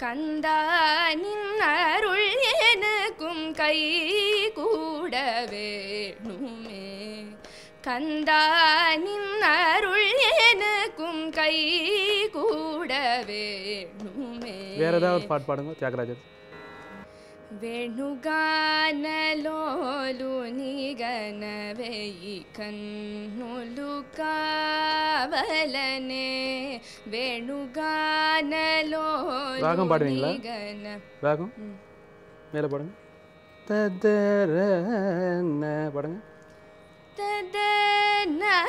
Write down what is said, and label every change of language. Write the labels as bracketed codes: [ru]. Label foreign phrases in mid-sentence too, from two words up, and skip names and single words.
[ta] கந்தா நின் அருள் எனக்கும் கை கூட வேணுமே கந்தா நின் அருள் எனக்கும் கை கூட வேணுமே. வேற ஏதாவது பாட்டு பாடுங்க தியாகராஜர். [te] వేణుగానలోలు నిగనవేయి కన్నులు కావలనే వేణుగానలోలు [ta] ராகம் பாடுவீங்களா? ராகம் மேலே பாடுங்க. ததரன பாடுங்க. ததன